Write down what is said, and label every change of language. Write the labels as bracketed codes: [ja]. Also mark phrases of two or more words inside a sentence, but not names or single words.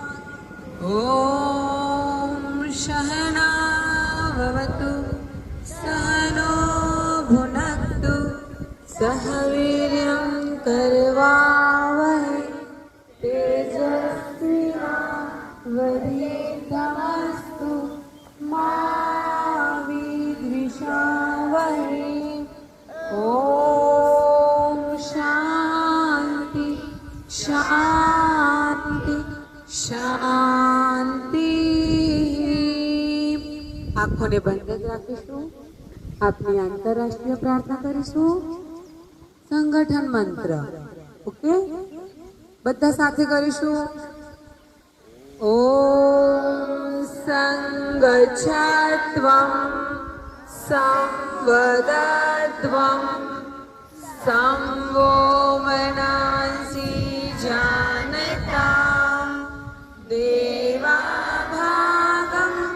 [sa] ॐ सहना भवतु सहनो भुनक्तु सह वीर्यं करवावहै तेजस्विनावधीतमस्तु मा विद्विषावहै। ॐ शान्ति शान्ति शान्ति। [gu] આંખોને બંધ જ રાખીશું. આપની આંતરરાષ્ટ્રીય પ્રાર્થના કરીશું. સંગઠન મંત્ર ઓકે બધા સાથે કરીશું. [sa] ઓમ સંગચ્છત્વં સંવદત્વં સંવો મનાંસી જાનતાં દેવા ભાગં